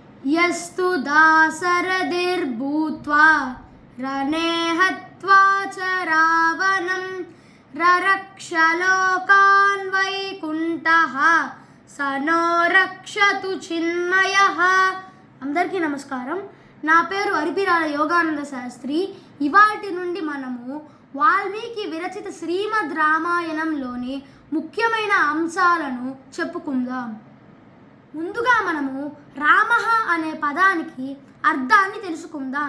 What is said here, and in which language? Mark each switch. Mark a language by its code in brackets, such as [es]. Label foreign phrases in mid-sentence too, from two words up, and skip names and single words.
[sa] यस्तु दासरथिर्भूत्वा रणे हत्वा च रावणं ररक्ष लोकान् वैकुण्ठः स नो रक्षतु चिन्मयः। [te] అందరికీ నమస్కారం. నా పేరు అరిపిరాల యోగానంద శాస్త్రి. ఇవాటి నుండి మనము వాల్మీకి విరచిత శ్రీమద్ రామాయణంలోని ముఖ్యమైన అంశాలను చెప్పుకుందాం. ముందుగా మనము రామః అనే పదానికి అర్థాన్ని తెలుసుకుందాం.